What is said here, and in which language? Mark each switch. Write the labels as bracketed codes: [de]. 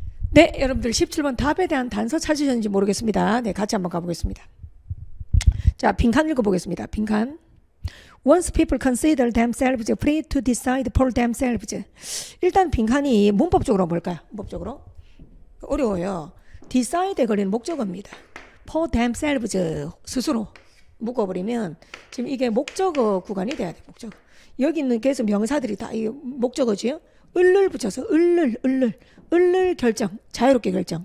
[ko] 네, 여러분들 17번 답에 대한 단서 찾으셨는지 모르겠습니다. 네, 같이 한번 가보겠습니다. 자, 빈칸 읽어보겠습니다. 빈칸. [en] Once people consider themselves free to decide for themselves. [ko] 일단 빈칸이 문법적으로 뭘까요? 문법적으로? 어려워요. decide에 걸리는 목적어입니다. [en] for themselves, [ko] 스스로 묶어버리면 지금 이게 목적어 구간이 돼야 돼. 목적어. 여기 있는 계속 명사들이 다 이 목적어지요. 을을 붙여서 을을 결정, 자유롭게 결정.